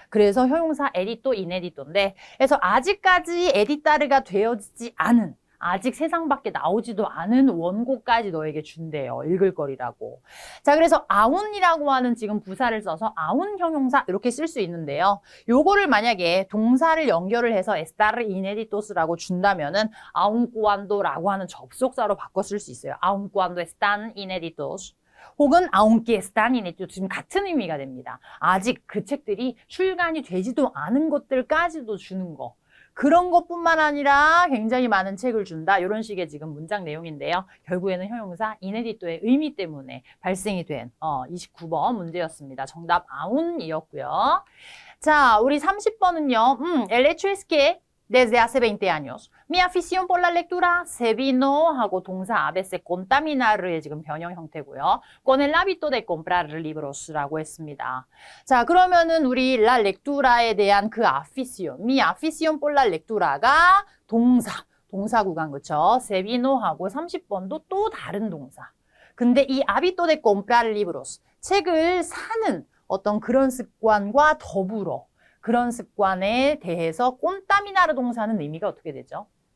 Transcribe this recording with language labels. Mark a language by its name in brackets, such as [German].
[Korean] 그래서 형용사 에디토, 이네디토인데, 그래서 아직까지 에디타르가 되어지지 않은, 아직 세상 밖에 나오지도 않은 원고까지 너에게 준대요. 읽을 거리라고. 자, 그래서 아운이라고 하는 지금 부사를 써서 아운 형용사 이렇게 쓸 수 있는데요. 요거를 만약에 동사를 연결을 해서 [Spanish] estar ineditos [Korean] 라고 준다면은 [Spanish] aun cuando [Korean] 라고 하는 접속사로 바꿔 쓸 수 있어요. [Spanish] aun cuando están ineditos. [Korean] 혹은 [Spanish] aunque están ineditos. [Korean] 지금 같은 의미가 됩니다. 아직 그 책들이 출간이 되지도 않은 것들까지도 주는 거. 그런 것뿐만 아니라 굉장히 많은 책을 준다. 이런 식의 지금 문장 내용인데요. 결국에는 형용사 이네디토의 의미 때문에 발생이 된 29번 문제였습니다. 정답 아운이었고요. 자, 우리 30번은요. [Spanish] El hecho es que Desde hace 20 años. Mi afición por la lectura se vino [Korean] 하고 동사 haberse contaminar의 지금 변형 형태고요. [Spanish] Con el hábito de comprar libros라고 [Korean] 했습니다. 자, 그러면은 우리 la lectura에 대한 그 afición, [Spanish] mi afición por la lectura [Korean] 가 동사 구간 그쵸? se vino 하고 30번도 또 다른 동사. 근데 이 [Spanish] hábito de comprar libros, [Korean] 책을 사는 어떤 그런 습관과 더불어 그런 습관에 대해서 꼰따미나르 동사는 의미가 어떻게 되죠?